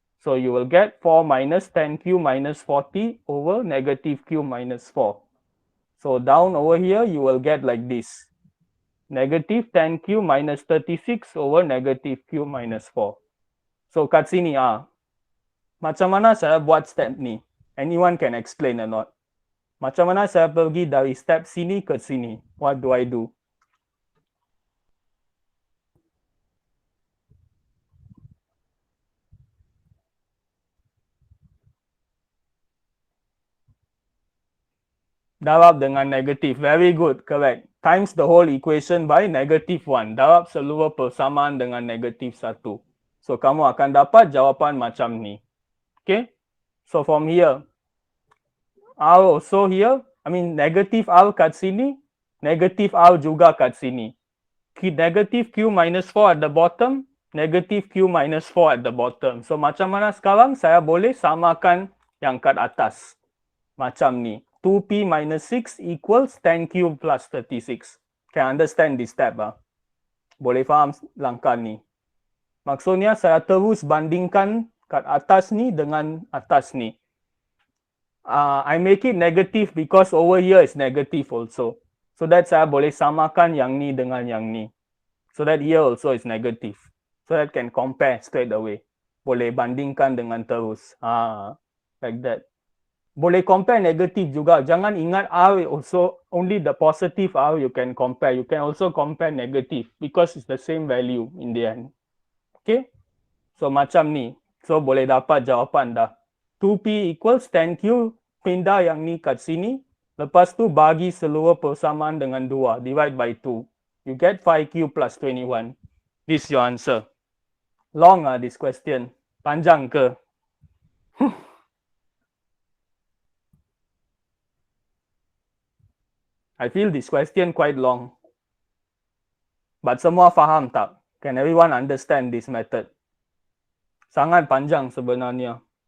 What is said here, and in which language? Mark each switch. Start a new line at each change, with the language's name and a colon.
English: So you will get 4 minus 10Q minus 40 over negative Q minus 4. So down over here, you will get like this. Negative 10Q minus 36 over negative Q minus 4.
Malay: So kat sini, macam mana saya buat step ni?
English: Anyone can explain or not?
Malay: Macam mana saya pergi dari step sini ke sini?
English: What do I do?
Malay: Darab dengan negatif.
English: Very good, correct. times the whole equation by -1.
Malay: Darab seluruh persamaan dengan -1. So, kamu akan dapat jawapan macam ni.
English: Okay? So, from here, R also here, negative R
Malay: kat sini,
English: negative R
Malay: juga kat sini.
English: Negative Q minus 4 at the bottom, negative Q minus 4 at the bottom.
Malay: So, macam mana sekarang saya boleh samakan yang kat atas. Macam ni.
English: 2P minus 6 equals 10Q plus 36. Can understand this step?
Malay: Boleh faham langkah ni. Maksudnya saya terus bandingkan kat atas ni dengan atas ni.
English: I make it negative because over here is negative also. So that
Malay: saya boleh samakan yang ni dengan yang ni.
English: So that here also is negative. So that can compare straight away.
Malay: Boleh bandingkan dengan terus.
English: Like that.
Malay: Boleh
English: compare negative
Malay: juga. Jangan ingat
English: R also only the positive R you can compare. You can also compare negative because it's the same value in the end.
Malay: Okay? So macam ni. So boleh dapat jawapan dah.
English: 2P equals 10Q.
Malay: Pindah yang ni kat sini. Lepas tu bagi seluruh persamaan dengan 2.
English: Divide by 2. You get 5Q plus 21. This is your answer. Long this question.
Malay: Panjang ke?
English: I feel this question quite long. But
Malay: semua faham tak?
English: Can everyone understand this method?
Malay: Sangat panjang sebenarnya.